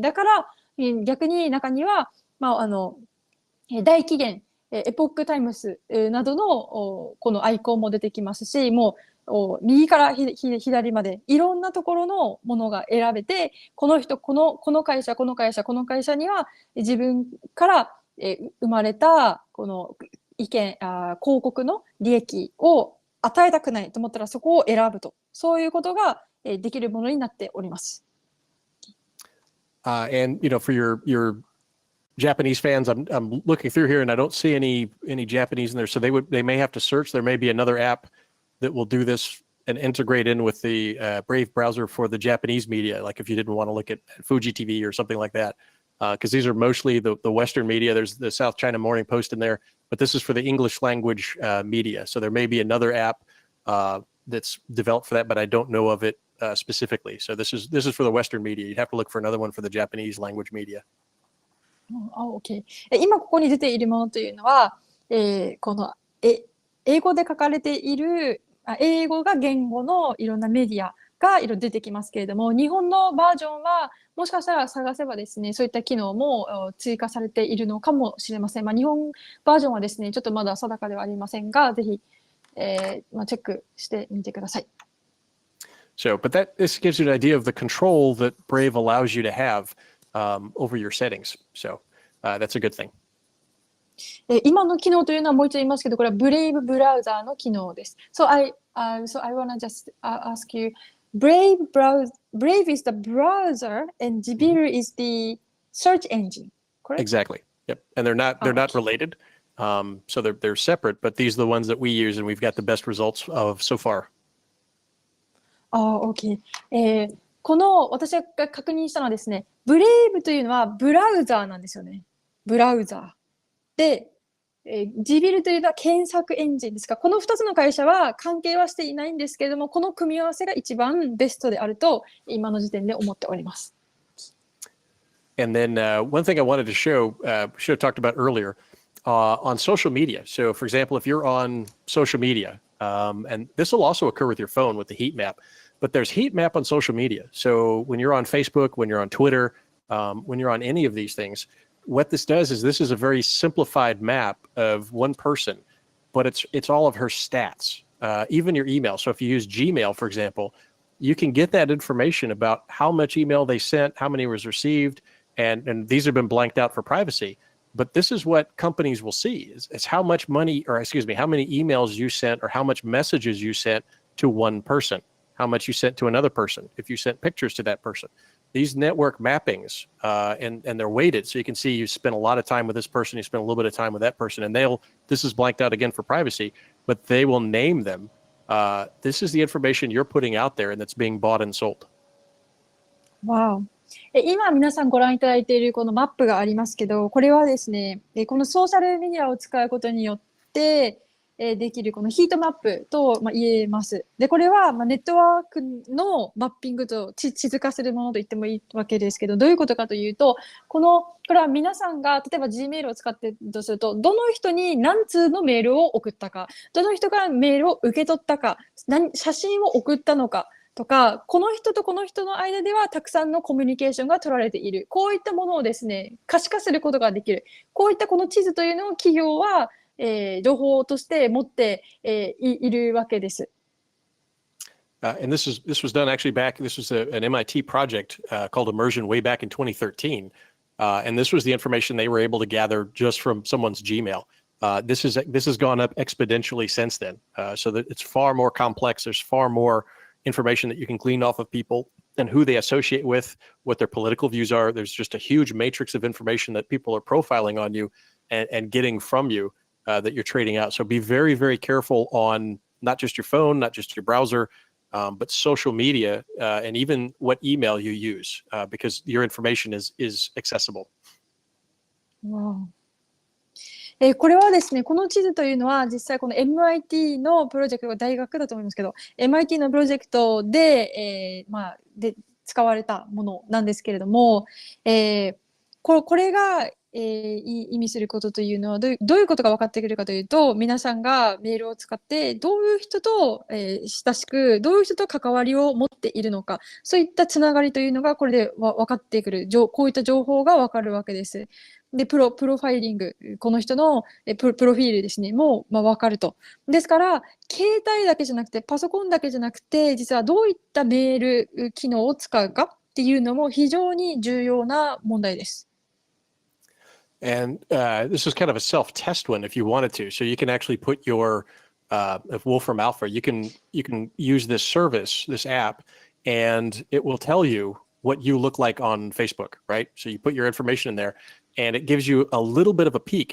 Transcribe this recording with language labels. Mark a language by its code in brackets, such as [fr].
[ja] だから、逆に中には、大期限、エポックタイムスなどのこのアイコンも出てきますし、もう右から左までいろんなところのものが選べて、この人、この会社、この会社には自分から生まれたこの広告の利益を与えたくないと思ったらそこを選ぶと、そういうことができるものになっております。 [en] And for your Japanese fans, I'm looking through here and I don't see any Japanese in there, so they may have to search. There may be another app that will do this and integrate in with the Brave browser for the Japanese media, like if you didn't want to look at Fuji TV or something like that, because these are mostly the Western media. There's the South China Morning Post in there, but this is for the English language media. So there may be another app that's developed for that, but I don't know of it specifically. So this is for the Western media. You'd have to look for another one for the Japanese language media. Okay. [ja] 今ここに出ているものというのは、この英語で書かれている英語が言語のいろんなメディアがいろいろ出てきますけれども、日本のバージョンはもしかしたら探せばですね、そういった機能も追加されているのかもしれません。日本バージョンはですね、ちょっとまだ定かではありませんが、ぜひ、チェックしてみてください。 [en] So, but this gives you an idea of the control that Brave allows you to have over your settings. So, that's a good thing. [ja] 今の機能というのはもう一度言いますけど、これはブレイブブラウザーの機能です。 [en] So I want to just ask you, Brave is the browser and Jibiru is the search engine, correct? Exactly. Yep. And they're not related. So they're separate, but these are the ones that we use and we've got the best results of so far. OK. [ja] この私が確認したのはですね、ブレイブというのはブラウザーなんですよね。ブラウザー。で、ジビルというのは検索エンジンですか。この2つの会社は関係はしていないんですけれども、この組み合わせが一番ベストであると今の時点で思っております。 [en] And then one thing I wanted to show, should have talked about earlier, on social media. So, for example, if you're on social media, and this will also occur with your phone with the heat map, but there's heat map on social media. So when you're on Facebook, when you're on Twitter, when you're on any of these things, what this does is this is a very simplified map of one person, but it's all of her stats, even your email. So if you use Gmail, for example, you can get that information about how much email they sent, how many was received, and these have been blanked out for privacy. But this is what companies will see is how much money, or excuse me, how many emails you sent or how much messages you sent to one person, how much you sent to another person, if you sent pictures to that person. These network mappings, and they're weighted. So you can see you spent a lot of time with this person, you spent a little bit of time with that person, and this is blanked out again for privacy, but they will name them. This is the information you're putting out there and that's being bought and sold. Wow. [ja] 今皆さんご覧いただいているこのマップがありますけど、これはですね、このソーシャルメディアを使うことによってできるこのヒートマップと言えます。で、これはネットワークのマッピングと地図化するものと言ってもいいわけですけど、どういうことかというと、これは皆さんが例えば Gmail を使っているとすると、どの人に何通のメールを送ったか、どの人からメールを受け取ったか、写真を送ったのか、とか、この人とこの人の間ではたくさんのコミュニケーションが取られている。こういったものをですね、可視化することができる。こういったこの地図というのを企業は、情報として持っているわけです。 [en] And this was done actually back, this was an MIT project called Immersion way back in 2013. And this was the information they were able to gather just from someone's Gmail. This has gone up exponentially since then. So that it's far more complex. There's far more information that you can glean off of people and who they associate with, what their political views are. There's just a huge matrix of information that people are profiling on you and getting from you that you're trading out. So be very, very careful on not just your phone, not just your browser, but social media and even what email you use because your information is accessible. Wow. [ja] これはですね、この地図というのは実際この MIT のプロジェクトが大学だと思いますけど、MIT のプロジェクトで、で使われたものなんですけれども、これが、意味することというのはどういうことが分かってくるかというと、皆さんがメールを使ってどういう人と、親しく、どういう人と関わりを持っているのか、そういったつながりというのがこれで分かってくる、こういった情報が分かるわけです。で、プロファイリング、この人のプロフィールですね、も分かると。ですから、携帯だけじゃなくて、パソコンだけじゃなくて、実はどういったメール機能を使うかっていうのも非常に重要な問題です。 [en] And this is kind of a self-test one if you wanted to. So you can actually put your, if Wolfram Alpha, you can use this service, this app, and it will tell you what you look like on Facebook, right? So you put your information in there and it gives you a little bit of a peek.